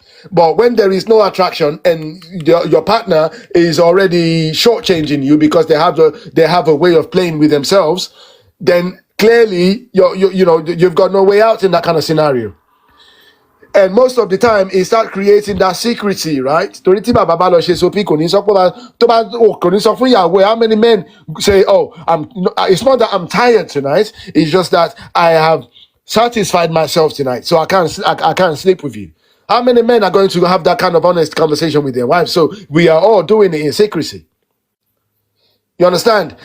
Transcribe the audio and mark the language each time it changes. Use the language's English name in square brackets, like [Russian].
[English] But when there is no attraction and your partner is already shortchanging you because they have a way of playing with themselves, then clearly you've got no way out in that kind of scenario. And most of the time, it starts creating that secrecy, right? [Yoruba] Torí tí bàbá bá lọ ṣe sopi kò ní sọ fún ìyàwó ẹ̀. [English] How many men say, it's not that I'm tired tonight, it's just that I have satisfied myself tonight, so I can't sleep with you. How many men are going to have that kind of honest conversation with their wives? So we are all doing it in secrecy. You understand?